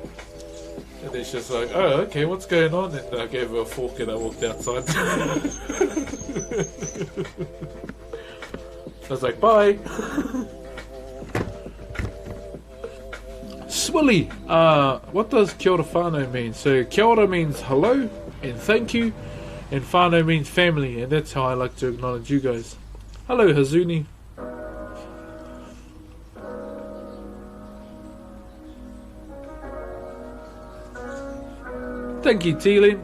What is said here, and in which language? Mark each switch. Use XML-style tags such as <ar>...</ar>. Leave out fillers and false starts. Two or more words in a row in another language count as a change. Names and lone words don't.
<en>And then she was like, "Oh, okay, what's going on?" And I gave her a fork and I walked outside. I was like, "Bye." Swilly, what does</en> <mi>kia ora whānau</mi> <en>mean? So</en> <mi>kia ora</mi> <en>means hello and thank you, and whānau means family, and that's how I like to acknowledge you guys. Hello Hazuni. Thank you Teeling.</en>